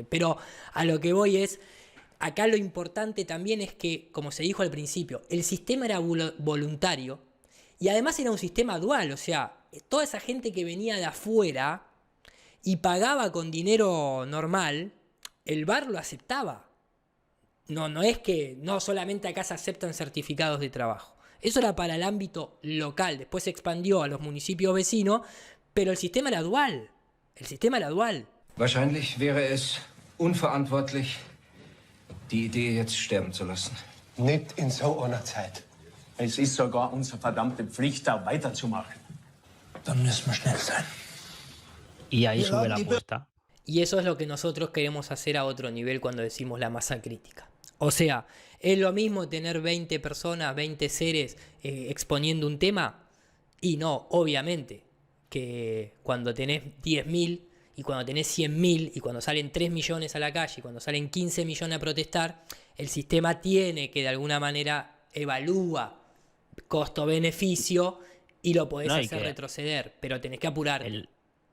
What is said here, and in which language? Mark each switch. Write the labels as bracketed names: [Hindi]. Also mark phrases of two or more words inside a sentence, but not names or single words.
[Spanish] Pero a lo que voy es, acá lo importante también es que, como se dijo al principio, el sistema era voluntario y además era un sistema dual, o sea, toda esa gente que venía de afuera y pagaba con dinero normal, el bar lo aceptaba. No es que no solamente acá se aceptan certificados de trabajo. Eso era para el ámbito local, después se expandió a los municipios vecinos, pero el sistema era dual. El sistema era dual. [German] Wahrscheinlich wäre es unverantwortlich, die Idee jetzt sterben zu lassen. Nicht in so einer Zeit. Es ist sogar unsere verdammte Pflicht, da weiterzumachen. Dann müssen wir schnell sein. [Spanish] Y ahí sube la apuesta. Y eso es lo que nosotros queremos hacer a otro nivel cuando decimos la masa crítica. O sea, ¿es lo mismo tener 20 personas, 20 seres exponiendo un tema? Y no, obviamente, que cuando tenés 10.000 y cuando tenés 100.000 y cuando salen 3 millones a la calle y cuando salen 15 millones a protestar, el sistema tiene que de alguna manera evalúa costo-beneficio y lo podés hacer retroceder, pero tenés que apurar.